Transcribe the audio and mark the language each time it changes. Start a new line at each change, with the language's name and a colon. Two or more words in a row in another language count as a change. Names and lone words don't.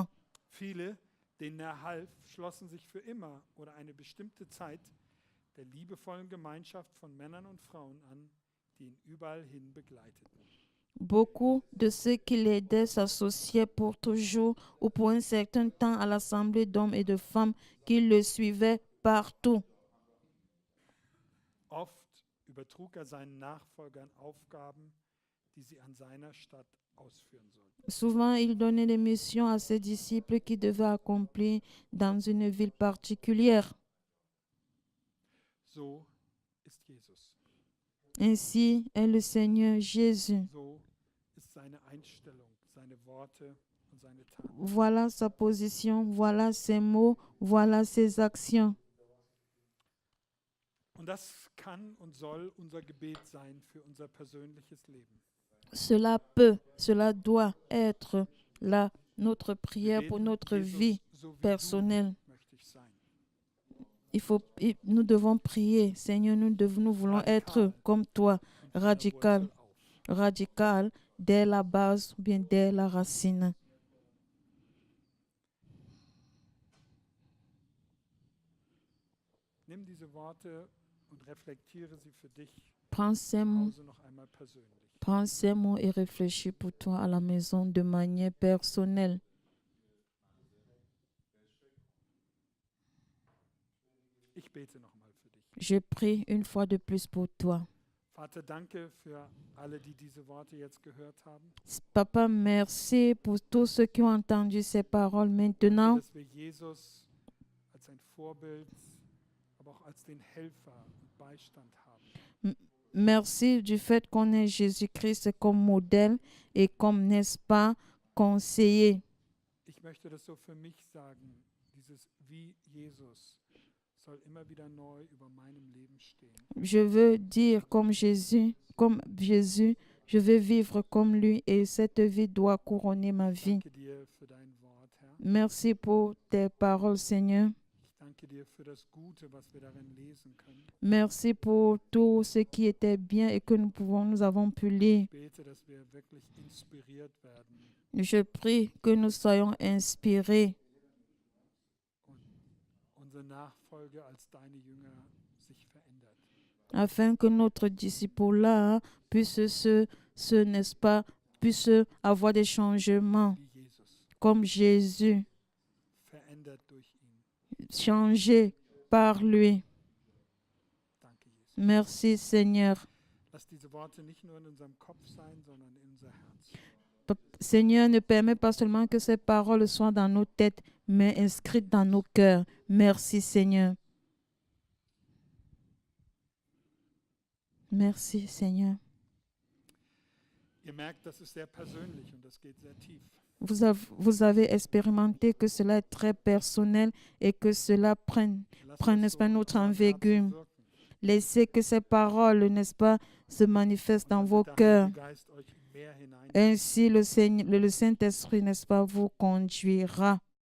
German: Viele, denen er half, schlossen sich für immer oder eine bestimmte Zeit der liebevollen Gemeinschaft von Männern und Frauen an, die ihn überall hin begleiteten.
French: Beaucoup de ceux qui l'aidaient s'associaient pour toujours ou pour un certain temps à l'assemblée d'hommes et de femmes qui le suivaient partout.
German: Oft übertrug er seinen Nachfolgern Aufgaben, die sie an seiner Stadt ausführen sollten.
French: Souvent, il donnait des missions à ses disciples qui devaient accomplir dans une ville particulière.
German: So ist Jesus.
French: Ainsi est le Seigneur Jésus.
German: So ist seine Einstellung, seine Worte und seine Taten.
French: Voilà sa position, voilà ses mots, voilà ses actions.
German: Und das kann und soll unser Gebet sein für unser persönliches Leben.
French: Cela doit être notre prière
German: Wir
French: pour
German: beten,
French: notre
German: Jesus,
French: vie
German: so wie
French: personnelle.
German: du möchte ich sein.
French: Nous devons prier. Seigneur, nous voulons être comme toi, radical, radical, dès la base ou bien dès la racine.
German: Nimm diese Worte und reflektiere sie für dich
French: Prends ces
German: zu
French: mots,
German: Hause noch einmal persönlich.
French: prends ces mots et réfléchis pour toi à la maison de manière personnelle.
German: Ich bete noch mal für dich.
French: Je prie une fois de plus pour toi.
German: Vater, danke für alle, die diese Worte jetzt gehört haben.
French: Papa, merci pour tous ceux qui ont entendu ces paroles maintenant.
German: Dass wir Jesus als ein Vorbild, aber auch als den Helfer und Beistand haben.
French: Merci du fait qu'on ait Jésus-Christ comme modèle et comme, n'est-ce pas, conseiller.
German: Ich möchte das so für mich sagen, dieses wie Jesus soll immer wieder neu über meinem Leben stehen.
French: Je veux dire comme Jésus, je veux vivre comme lui et cette vie doit couronner ma vie.
German: Danke dir für dein Wort, Herr.
French: Merci pour tes paroles, Seigneur.
German: Ich danke dir für das Gute, was wir darin lesen können.
French: Merci pour tout ce qui était bien et que nous avons pu lire.
German: Ich bete, dass wir wirklich inspiriert werden
French: Je prie que nous soyons inspirés
German: und unsere Nachfolge als deine Jünger sich verändert.
French: afin que notre disciple-là puisse n'est-ce pas, puisse avoir des changements
German: Wie Jesus,
French: comme Jésus,
German: verändert durch ihn.
French: changé par lui.
German: Danke, Jesus.
French: Merci Seigneur.
German: Lass diese Worte nicht nur in unserem Kopf sein, sondern in unser Herz.
French: Seigneur, ne permet pas seulement que ces paroles soient dans nos têtes, mais inscrites dans nos cœurs. Merci Seigneur. Merci Seigneur.
German: Ihr merkt, das ist sehr persönlich und das geht sehr tief.
French: Vous avez expérimenté que cela est très personnel et que cela prenne,
German: Lasst
French: n'est-ce pas, notre
German: in eurem Herzen
French: envergure.
German: wirken.
French: Laissez que ces paroles, n'est-ce pas, se manifestent dans
German: Und
French: vos
German: dass der
French: cœurs.
German: Heilige Geist euch mehr hinein
French: Ainsi, le Saint-Esprit, n'est-ce pas, vous conduira.